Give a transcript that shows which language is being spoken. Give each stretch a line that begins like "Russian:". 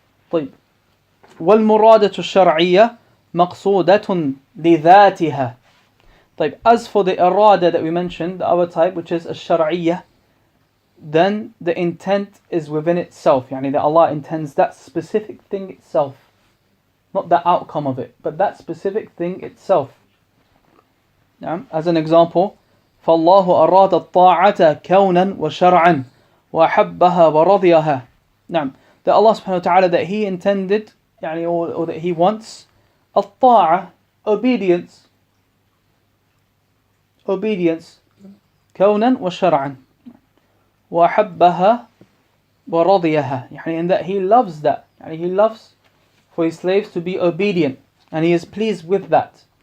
Arabic: طيب والمرادة الشرعية مقصودة لذاتها.
English: طيب, as for the irada that we mentioned, the other type, which is الشرعية, then the intent is within itself. يعني that Allah intends that specific thing itself, not the outcome of it, but that specific thing itself. As an example,
Arabic: فالله أراد الطاعة كونا وشرعا وأحبها ورضيها.
English: That Allah subhanahu wa ta'ala, that He intended, يعني, or that He wants الطاعة, obedience,
Arabic: كونا وشرعا وأحبها ورضيها,
English: يعني, and that He loves that, يعني, He loves for His slaves to be obedient, and He is pleased with that.